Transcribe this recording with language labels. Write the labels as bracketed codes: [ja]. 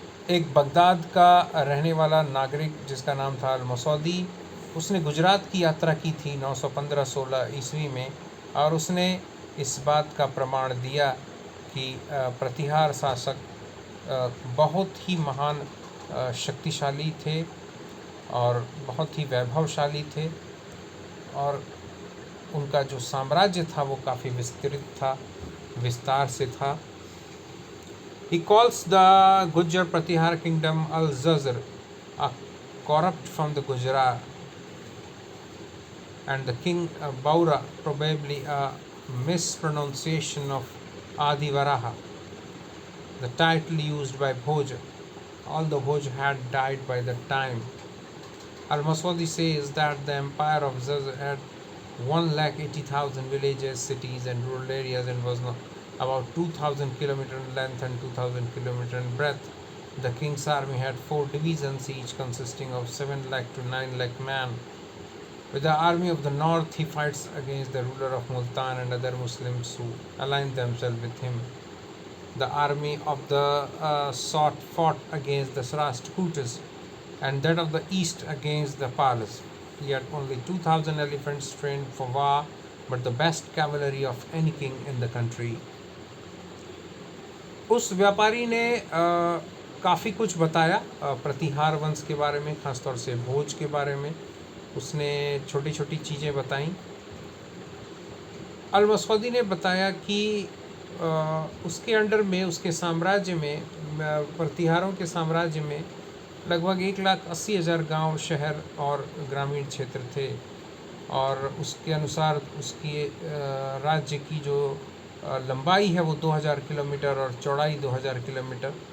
[hi] एक बगदाद का रहने वाला नागरिक जिसका नाम था अल-मसौदी, उसने गुजरात की यात्रा की थी 915-16 ईस्वी में, और उसने इस बात का प्रमाण दिया कि प्रतिहार शासक बहुत ही महान शक्तिशाली थे और बहुत ही वैभवशाली थे, और उनका जो साम्राज्य था वो काफ़ी विस्तृत था, विस्तार से था। [en] He calls the Gujar Pratihar kingdom Al-Zazr, a corrupt from the Gujarat, and the king Baura, probably a mispronunciation of Adivaraha, the title used by Bhoj, although Bhoj had died by that time. Al-Masudi says that the empire of Zazr had 1,80,000 villages, cities and rural areas, and was about 2,000 kilometers in length and 2,000 kilometers in breadth. The king's army had 4 divisions, each consisting of 7 lakh to 9 lakh men. With the army of the north, he fights against the ruler of Multan and other Muslims who aligned themselves with him. The army of the south fought against the Rashtrakutas, and that of the east against the Palas. He had only 2,000 elephants trained for war, but the best cavalry of any king in the country. [hi] उस व्यापारी ने काफ़ी कुछ बताया प्रतिहार वंश के बारे में, ख़ासतौर से भोज के बारे में। उसने छोटी छोटी चीज़ें बताईं। अल-मसौदी ने बताया कि उसके अंडर में, उसके साम्राज्य में, प्रतिहारों के साम्राज्य में लगभग 1,80,000 गांव, शहर और ग्रामीण क्षेत्र थे, और उसके अनुसार उसकी राज्य की जो लंबाई है वो 2,000 किलोमीटर और चौड़ाई 2,000 किलोमीटर।